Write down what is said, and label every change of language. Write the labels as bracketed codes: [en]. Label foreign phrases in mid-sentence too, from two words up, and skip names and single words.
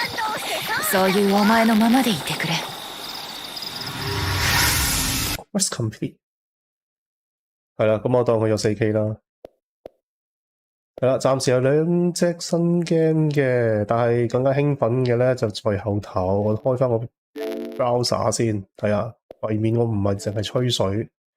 [ja] そういうお前のままでいてくれ。 [en] Quest complete。 [yue] 係啦，咁我當佢有 4K 啦。係啦，暫時有兩隻新 game 嘅，但係更加興奮嘅咧就在後頭。我開翻個 browser 先睇下，為免我唔係淨係吹水。